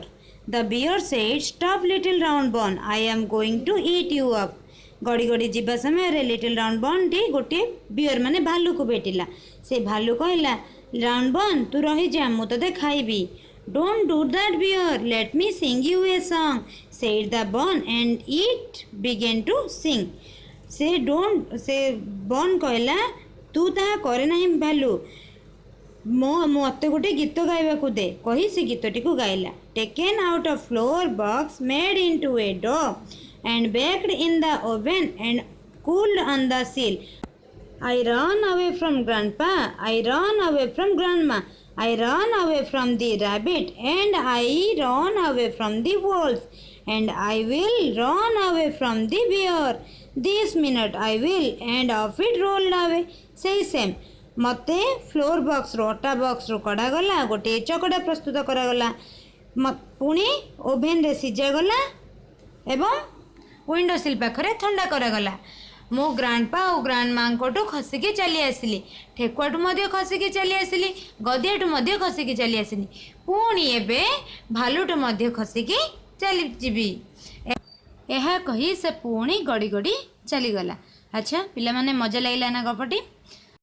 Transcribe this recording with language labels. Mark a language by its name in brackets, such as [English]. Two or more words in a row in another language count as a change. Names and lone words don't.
[English] The bear said, "Stop, little round bun. I am going to eat you up." [Odia] ଗଡ଼ି ଗଡ଼ି ଯିବା ସମୟ ରେ [English] little round bun [Odia] ଟି ଗୋଟେ ବିୟର ମାନେ ଭାଲୁ କୁ ଭେଟିଲା। ସେ ଭାଲୁ କହିଲା, [English] "round bun [Odia] ତୁ ରହି ଯା, ମୁ ତତେ ଖାଇବି." [English] "Don't do that, bear. Let me sing you a song," said the bun and it began to sing. [Odia] ସେ ବନ କହିଲା, "ତୁ ତାହା କରେ ନାହିଁ ଭାଲୁ, ମତେ ଗୋଟେ ଗୀତ ଗାଇବା କୁ ଦେ." କହି ସେ ଗୀତଟି କୁ ଗାଇଲା। [English] Taken out of floor box, made into a dough and baked in the oven and cooled on the sill. I ran away from grandpa, I ran away from grandma, I ran away from the rabbit, and I ran away from the wolf. and I will run away from the bear. This minute I will and off it rolled away. Say same. [Odia] ମତେ [English] floor box [Odia] ରୁ ଅଟା ବକ୍ସ ରୁ କଢ଼ା ଗଲା ଗୋଟେ ଚକଡ଼ା ପ୍ରସ୍ତୁତ କରାଗଲା ପୁଣି ଓଭେନ ରେ ସିଝା ଗଲା ଏବଂ ୱିଣ୍ଡୋ ସିଲ ପାଖରେ ଥଣ୍ଡା କରାଗଲା ମୋ ଗ୍ରାଣ୍ଡପା ଓ ଗ୍ରାଣ୍ଡ ମା କୁ ଖସିକି ଚାଲି ଆସିଲି ଠେକୁଆଠୁ ଖସିକି ଚାଲି ଆସିଲି ଗଧିଆଠୁ ଖସିକି ଚାଲି ଆସିଲି ପୁଣି ଏବେ ଭାଲୁଠୁ ଖସିକି ଚାଲି ଯିବି ଏହା କହି ସେ ପୁଣି ଗଡ଼ି ଗଡ଼ି ଚାଲିଗଲା। ଅଚ୍ଛା ପିଲା ମାନେ ମଜା ଲାଗିଲା ନା ଗପଟି